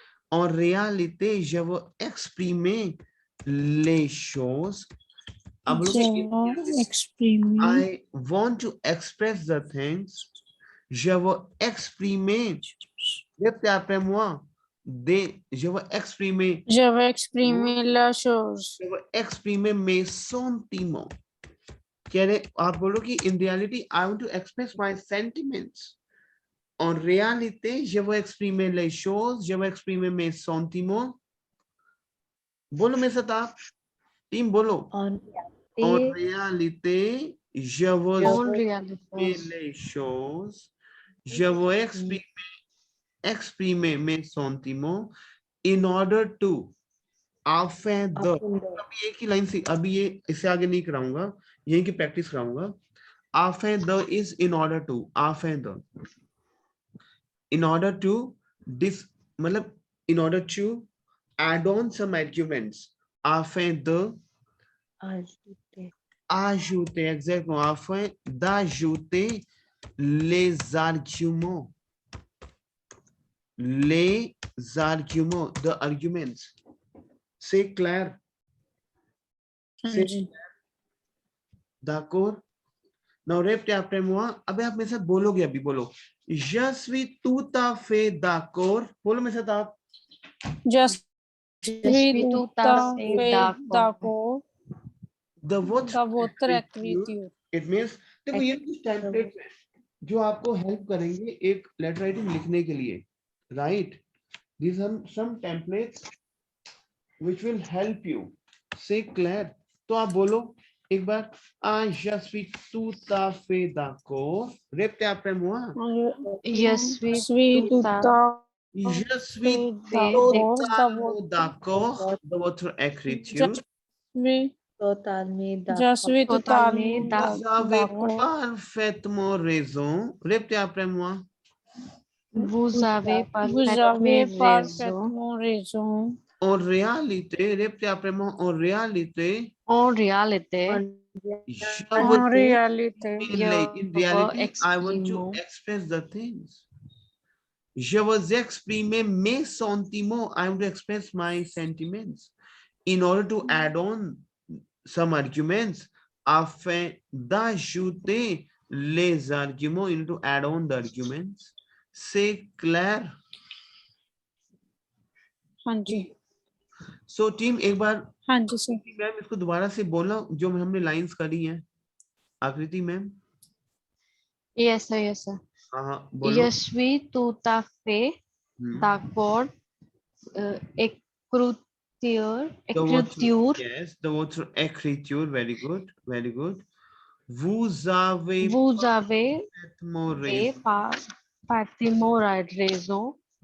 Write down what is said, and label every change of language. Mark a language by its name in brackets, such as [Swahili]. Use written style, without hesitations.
[French] En réalité, je veux exprimer les choses. [Hindi] अब लोग [French] Je veux exprimer. [English] I want to express the things. [French] Je veux exprimer. Répétez après moi. Je veux exprimer. Je veux exprimer la chose. Je veux exprimer mes sentiments. [Hindi] कह रहे आप बोलो कि [English] in reality I want to express my sentiments. [French] En réalité, je veux exprimer les choses. Je veux exprimer mes sentiments. [Hindi] बोलो मेरे साथ आप. Team बोलो. [French] En En [English] reality, [French] réalité, je veux En exprimer [English] reality. [French] les choses. Je veux exprimer mes sentiments [English] in order to. [French] Afin de. [Hindi] अभी एक ही line से, अभी ये इससे आगे नहीं कराऊंगा, यही की प्रैक्टिस कराऊंगा. [English] Afin de is in order to. Afin de. In order to मतलब in order to add on some arguments. Afin de [French] ajouter. ajouter, exactement, afin d'ajouter les arguments. Les arguments, [English] the arguments. [French] C'est clair? [Hindi] हाँ जी. [French] D'accord? Now répétez après moi. [Hindi] अबे आप मेरे साथ बोलोगे, अभी बोलो. [French] Je suis tout à fait d'accord. [Hindi] बोलो मेरे साथ आप. [French] Je Je suis suis tout tout à à fait fait d'accord. d'accord. The votre écriture. [English] It means [Hindi] देखो ये कुछ टेम्पलेट है जो आपको हेल्प करेंगे एक लेटर राइटिंग लिखने के लिए, right? [English] These are some templates which will help you. [French] Say clair. [Hindi] तो आप बोलो एक बार. [French] Je suis tout à fait d'accord. Répétez après moi. Je suis tout à Je suis fait totalement d'accord de votre écriture. Totalement Je suis Totalement totalement Vous avez d'accord. parfaitement raison. Répétez après moi. Vous avez parfaitement raison. parfaitement raison. En réalité, répétez après moi. En réalité, En réalité, je En veux réalité, [English] in reality, I want to express the things. [French] Je veux exprimer mes sentiments. [English] I want to express my sentiments. In order to add on some arguments, [French] afin d'ajouter les arguments, [English] in order to add on the arguments. [French] C'est clair? [Hindi] हाँ जी. So team एक बार हाँ जी sir. Ma'am इसको दोबारा से बोलना जो हमने lines करी हैं. आकृति ma'am. [English] yes sir, yes sir. [Hindi] हाँ बोलो. [French] Je suis tout à fait d'accord. Écriture. [English] Yes, the [French] votre écriture. [English] Very good, very good. [French] Vous avez parfaitement raison.